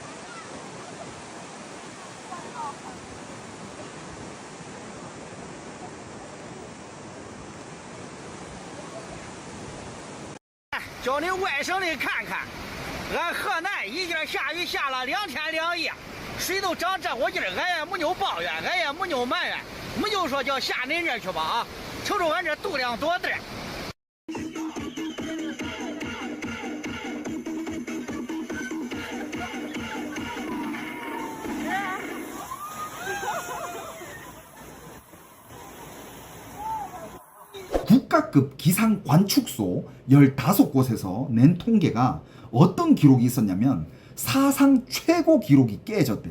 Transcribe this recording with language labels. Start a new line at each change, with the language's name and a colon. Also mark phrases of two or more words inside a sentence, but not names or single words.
Chinese: 叫你外省的看看，俺河南已经下雨下了2天2夜，水都涨这股劲儿，俺也没有抱怨，俺也没有埋怨，没就说叫下恁这儿去吧啊，瞅瞅俺这度量多大。
Korean: 국가급 기상 관측소 15곳에서 낸 통계가 어떤 기록이 있었냐면 사상 최고 기록이 깨졌대.